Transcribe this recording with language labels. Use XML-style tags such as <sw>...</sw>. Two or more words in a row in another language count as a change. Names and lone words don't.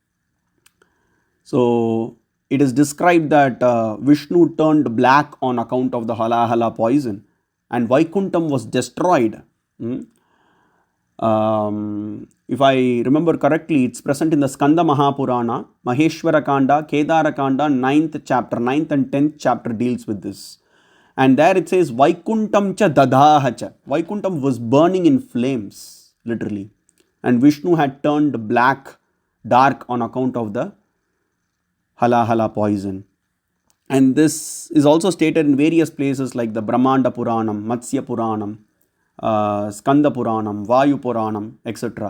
<en>So it is described that Vishnu turned black on account of the Halahala poison, and Vaikuntham was destroyed. If I remember correctly, it's present in the Skanda Mahapurana, Maheshwara Kanda, Kedara Kanda, 9th chapter, 9th and 10th chapter deals with this. And there it says,</en> <sa>वैकुण्ठं च ददाहच.</sa> <en>Vaikuntham was burning in flames, literally. And Vishnu had turned black, dark on account of the Halahala poison. And this is also stated in various places like the Brahmanda Puranam, Matsya Puranam, Skanda Puranam, Vayu Puranam, etc.</en>